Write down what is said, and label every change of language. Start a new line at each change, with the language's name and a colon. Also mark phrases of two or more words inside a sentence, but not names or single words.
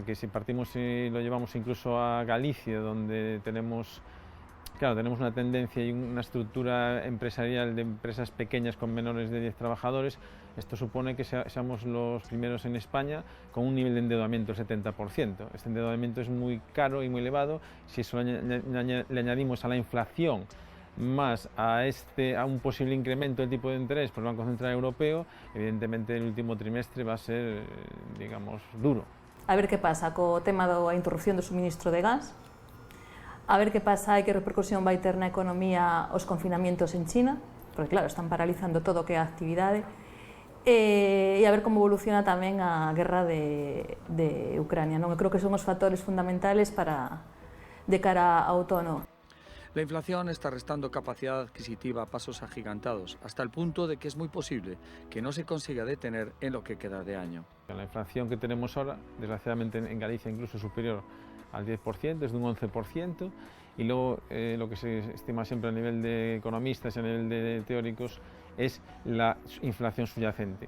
Spanish: Que si partimos y lo llevamos incluso a Galicia, donde tenemos una tendencia y una estructura empresarial de empresas pequeñas con menores de 10 trabajadores, esto supone que seamos los primeros en España con un nivel de endeudamiento del 70%. Este endeudamiento es muy caro y muy elevado. Si eso le añadimos a la inflación más a un posible incremento del tipo de interés por el Banco Central Europeo, evidentemente el último trimestre va a ser, digamos, duro.
Galician: A ver qué pasa co tema da interrupción do suministro de gas, a ver qué pasa e que repercusión vai ter na economía os confinamientos en China, porque claro, están paralizando todo o que é a actividade, e a ver como evoluciona tamén a guerra de Ucrania, non? Eu creo que son os factores fundamentales de cara ao outono.
Spanish: La inflación está restando capacidad adquisitiva a pasos agigantados, hasta el punto de que es muy posible que no se consiga detener en lo que queda de año. La inflación que tenemos ahora, desgraciadamente en Galicia incluso superior al 10%, es de un 11%, y luego lo que se estima siempre a nivel de economistas y a nivel de teóricos es la inflación subyacente.